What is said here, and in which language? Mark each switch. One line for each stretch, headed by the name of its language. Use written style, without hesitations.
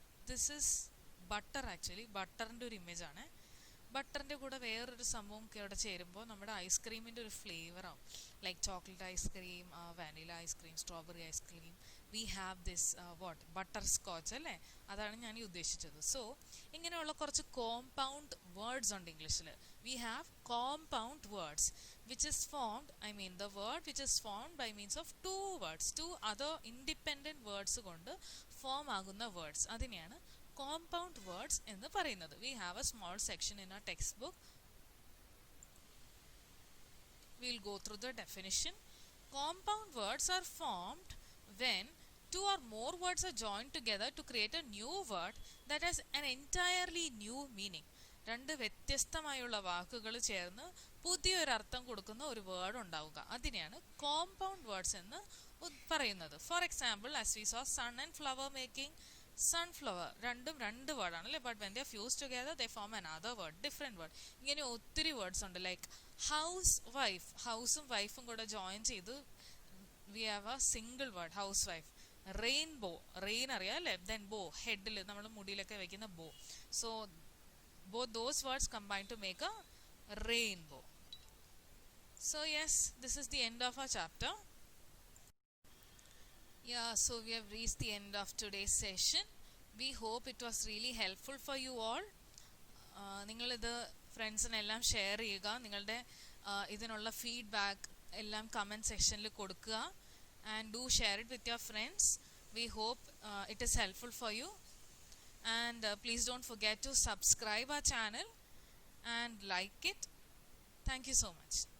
English: This is butter actually.
Malayalam: ബട്ടറിൻ്റെ ഒരു image ആണ്. ബട്ടറിൻ്റെ കൂടെ വേറൊരു സംഭവം ഇവിടെ ചേരുമ്പോൾ നമ്മുടെ ഐസ്ക്രീമിൻ്റെ ഒരു ഫ്ലേവർ ആവും.
English: Like chocolate ice cream, vanilla ice cream, strawberry ice cream. We have this butterscotch
Malayalam: അല്ലേ? അതാണ് ഞാൻ ഈ ഉദ്ദേശിച്ചത്. സോ ഇങ്ങനെയുള്ള കുറച്ച് കോമ്പൗണ്ട് വേർഡ്സ് ഉണ്ട് ഇംഗ്ലീഷിൽ.
English: we have compound words which is formed, the word which is formed by means of two other independent words
Malayalam: കൊണ്ട് ഫോം ആകുന്ന വേർഡ്സ് അതിനെയാണ് കോമ്പൗണ്ട് വേർഡ്സ് എന്ന് പറയുന്നത്.
English: We have a small section in our textbook. We'll go through the definition. Compound words are formed when two or more words are joined together to create a new word that has an entirely new meaning.
Malayalam: രണ്ട് വ്യത്യസ്തമായുള്ള വാക്കുകൾ ചേർന്ന് പുതിയൊരർത്ഥം കൊടുക്കുന്ന ഒരു word ഉണ്ടാവുക, അതിനെയാണ് compound words എന്ന് പറയുന്നത്.
English: for example, as we saw sun and flower making, sunflower
Malayalam: രണ്ടും രണ്ട് വേർഡാണ് അല്ലേ,
English: But when they fuse together they form another word, different word.
Malayalam: ഇങ്ങനെ ഒത്തിരി വേർഡ്സ് ഉണ്ട്. ലൈക്ക് ഹൗസ് വൈഫ്, ഹൗസും വൈഫും കൂടെ ജോയിൻ ചെയ്ത്
English: we have a single word,
Malayalam: house wife. Rainbow, rain അറിയാം അല്ലേ, ദെൻ ബോ, ഹെഡിൽ നമ്മൾ മുടിയിലൊക്കെ വെക്കുന്ന ബോ.
English: So both those words combine to make a rainbow. So yes, this is the end of our chapter. Yeah, so we have reached the end of today's session. We hope it was really helpful for you all.
Malayalam: നിങ്ങളിത് ഫ്രണ്ട്സിനെല്ലാം share ചെയ്യുക. നിങ്ങളുടെ ഇതിനുള്ള feedback എല്ലാം comment സെക്ഷനിൽ കൊടുക്കുക.
English: And do share it with your friends. We hope it is helpful for you. And please don't forget to subscribe our channel and like it. Thank you so much.